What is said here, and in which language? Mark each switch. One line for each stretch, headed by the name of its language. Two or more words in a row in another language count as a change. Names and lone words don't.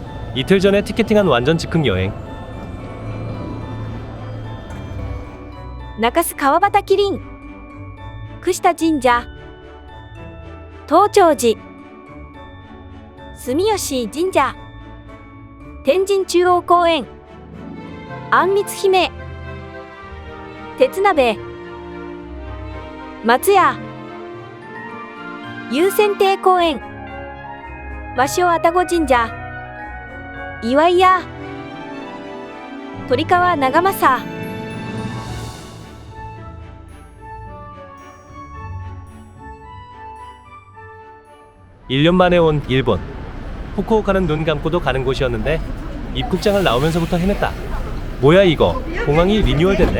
Korean: 이틀 전에 티켓팅한 완전 즉흥 여행. 中洲川端麒麟串田神社東長寺住吉神社天神中央公園あんみつ姫鉄鍋松屋祐泉亭公園和尚愛宕神社岩井屋鳥川長政 1년 만에 온 일본. 후쿠오카는 눈 감고도 가는 곳이었는데 입국장을 나오면서부터 헤맸다. 뭐야 이거? 공항이 리뉴얼됐네?